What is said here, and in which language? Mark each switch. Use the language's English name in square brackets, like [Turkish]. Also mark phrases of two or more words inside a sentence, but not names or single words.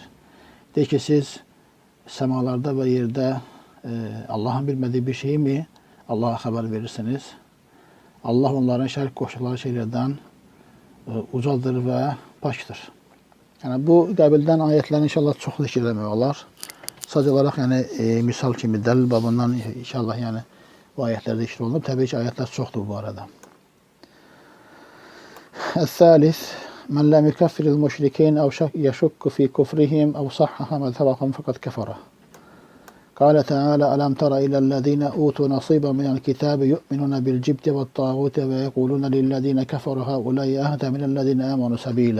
[Turkish] De ki siz semalarda ve yerde Allah'ın bilmediği bir şeyi mi Allah'a haber verirsiniz? Allah onların şerk koştukları şeylerden ucadır ve paktır. [Azerbaijani] Yani bu qabildən ayetlerin inşallah çox zikr eləmək olar. Sadece olarak yani misal kimi delil babından inşallah yani bu ayetlerde zikr olunur. [Turkish] Tabii ki ayetler çoktur bu arada. [Arabic] الثالث من لم يكفر المشركين أو يشك في كفرهم أو صحح مذهبهم فقد كفر. قال تعالى ألم تر إلى الذين أوتوا نصيبا من الكتاب يؤمنون بالجبت والطاغوت ويقولون للذين كفروا هؤلاء أهدى من الذين آمنوا سبيلا.